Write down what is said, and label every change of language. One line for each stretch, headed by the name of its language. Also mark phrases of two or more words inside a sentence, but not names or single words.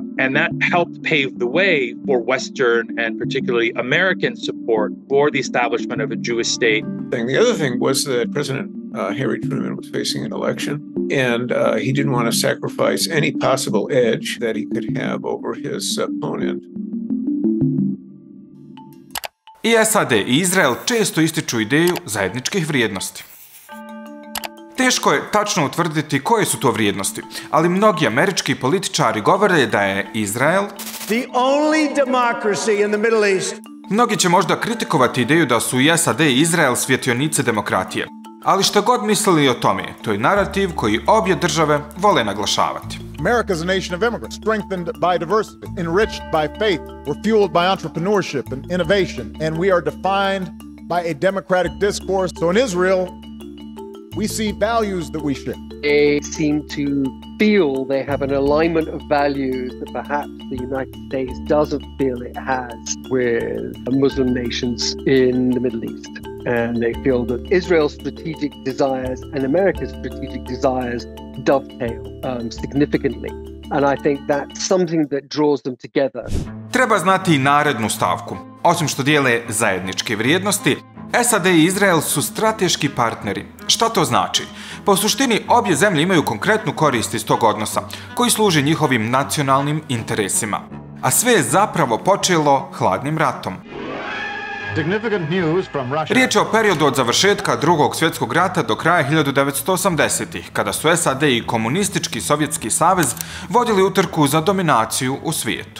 English: And that helped pave the way for Western and particularly American support for the establishment of a Jewish state. The other thing was that President Harry Truman was facing an election, and he didn't want to sacrifice any possible edge that he could have over his opponent.
Bosnian: I SAD i Izrael često ističu ideju zajedničkih vrijednosti. Teško je tačno utvrditi koje su to vrijednosti, ali mnogi američki političari govore da je Izrael
English: The only democracy in the Middle East.
Bosnian: Mnogi će možda kritikovati ideju da su i SAD i Izrael svjetionice demokratije, ali što god mislili o tome, to je narativ koji obje države vole naglašavati.
English: America is a nation of immigrants, strengthened by diversity, enriched by faith. We're fueled by entrepreneurship and innovation, and we are defined by a democratic discourse. So in Israel, we see values that we share. They seem to feel they have an alignment of values that perhaps the United States doesn't feel it has with Muslim nations in the Middle East. And they feel that Israel's strategic desires and America's strategic desires dovetail significantly. And I think that's something that draws them together.
Bosnian: Treba znati i narednu stavku. Osim što dijele zajedničke vrijednosti, SAD i Izrael su strateški partneri. Šta to znači? Po suštini, obje zemlje imaju konkretnu korist iz tog odnosa, koji služi njihovim nacionalnim interesima. A sve je zapravo počelo hladnim ratom. Riječ je o periodu od završetka Drugog svjetskog rata do kraja 1980-ih, kada su SAD i komunistički Sovjetski savez vodili utrku za dominaciju u svijetu.